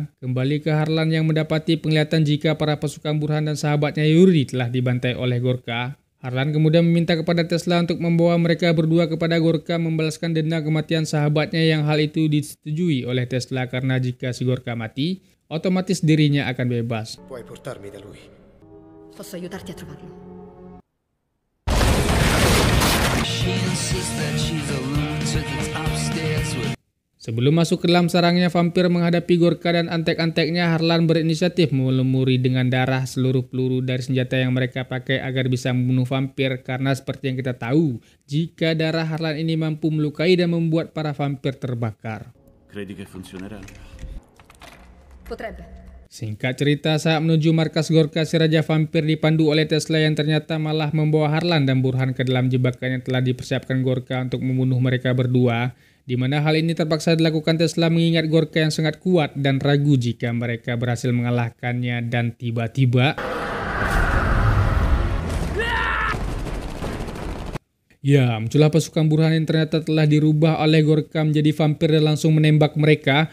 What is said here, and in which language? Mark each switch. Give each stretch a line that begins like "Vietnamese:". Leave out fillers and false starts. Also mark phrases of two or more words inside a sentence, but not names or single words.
Indonesian: Kembali ke Harlan yang mendapati penglihatan jika para pasukan Burhan dan sahabatnya Yuri telah dibantai oleh Gorka. Harlan kemudian meminta kepada Tesla untuk membawa mereka berdua kepada Gorka membalaskan denda kematian sahabatnya, yang hal itu disetujui oleh Tesla karena jika si Gorka mati, otomatis dirinya akan bebas.
Italian: Puoi portarmi da lui. Posso aiutarti a trovarlo.
Indonesian: Sebelum masuk ke dalam sarangnya vampir menghadapi Gorka dan antek-anteknya, Harlan berinisiatif melumuri dengan darah seluruh peluru dari senjata yang mereka pakai agar bisa membunuh vampir, karena seperti yang kita tahu, jika darah Harlan ini mampu melukai dan membuat para vampir terbakar.
Italian: Credi che funzionerà? Potrebbe.
Indonesian: Singkat cerita, saat menuju markas Gorka si Raja Vampir dipandu oleh Tesla yang ternyata malah membawa Harlan dan Burhan ke dalam jebakan yang telah dipersiapkan Gorka untuk membunuh mereka berdua, di mana hal ini terpaksa dilakukan Tesla mengingat Gorka yang sangat kuat dan ragu jika mereka berhasil mengalahkannya, dan tiba-tiba ya, muncullah pasukan Burhan yang ternyata telah dirubah oleh Gorka menjadi vampir dan langsung menembak mereka.